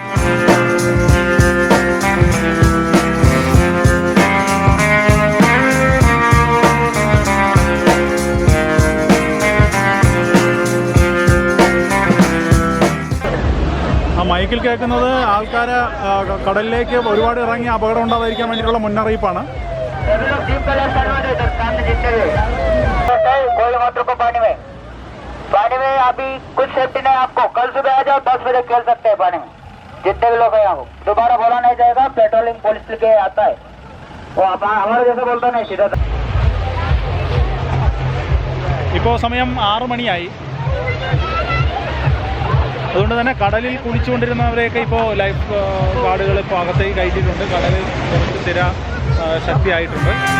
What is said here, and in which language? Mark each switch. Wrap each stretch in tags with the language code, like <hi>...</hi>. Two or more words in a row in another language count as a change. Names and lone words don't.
<ml>മൈക്കിൽ കേൾക്കുന്നത് ആൾക്കാരെ കടലിലേക്ക് ഒരുപാട് ഇറങ്ങി അപകടം ഉണ്ടാകാതിരിക്കാൻ വേണ്ടിയിട്ടുള്ള മുന്നറിയിപ്പാണ്.</ml> <hi>पानी में अभी कुछ सेफ्टी नहीं आपको, कल सुबह आ जाओ 10 बजे खेल सकते हैं पानी में, जितने भी लोग हैं यहाँ को दोबारा बोला नहीं जाएगा,</hi> <en>patrolling police</en> <hi>के आता है, वो हमारे जैसे बोलता नहीं सीधा.</hi> <ml>ഇപ്പോൾ സമയം 6 മണിയായി. അതുകൊണ്ട് തന്നെ കടലിൽ കുളിച്ചുകൊണ്ടിരുന്നവരെയൊക്കെ ഇപ്പോൾ ലൈഫ് ഗാർഡുകൾ ഇപ്പോൾ അകത്തേക്ക് കയറ്റിയിട്ടുണ്ട്. കടലിൽ കുറച്ച് സ്ഥിര ശക്തിയായിട്ടുണ്ട്.</ml>